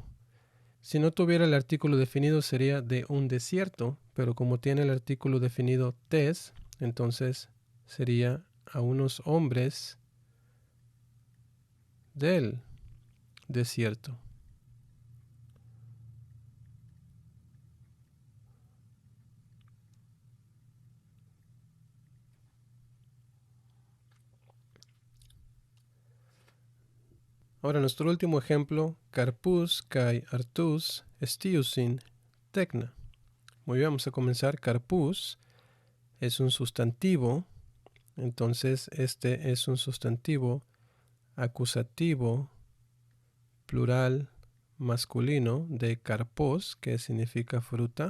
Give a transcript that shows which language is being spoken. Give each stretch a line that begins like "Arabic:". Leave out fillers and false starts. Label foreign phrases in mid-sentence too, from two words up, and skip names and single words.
Spanish: Si no tuviera el artículo definido sería de un desierto, pero como tiene el artículo definido tes, entonces sería a unos hombres del desierto. Ahora nuestro último ejemplo,
Greek: καρποὺς καὶ ἄρτους ἐσθίουσιν τέκνα.
Spanish: Muy bien, vamos a comenzar. Carpus es un sustantivo, entonces este es un sustantivo acusativo plural masculino de carpos, que significa fruta.